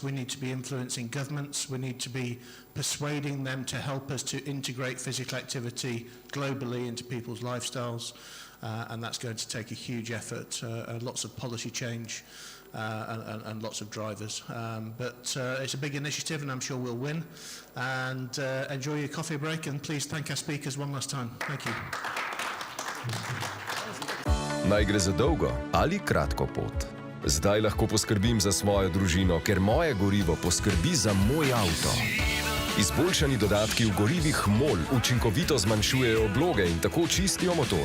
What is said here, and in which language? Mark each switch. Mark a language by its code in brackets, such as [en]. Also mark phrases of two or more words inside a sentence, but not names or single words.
[en] We need to be influencing governments. We need to be persuading them to help us to integrate physical activity globally into people's lifestyles. And that's going to take a huge effort, lots of policy change and lots of drivers. But it's a big initiative, and I'm sure we'll win. And enjoy your coffee break, and please thank our speakers one last time. Thank you. [sl] Naj gre za dolgo ali kratko pot. Zdaj lahko poskrbim za svojo družino, ker moje gorivo poskrbi za moj avto. Izboljšani dodatki v gorivih MOL učinkovito zmanjšujejo obloge in tako čistijo motor.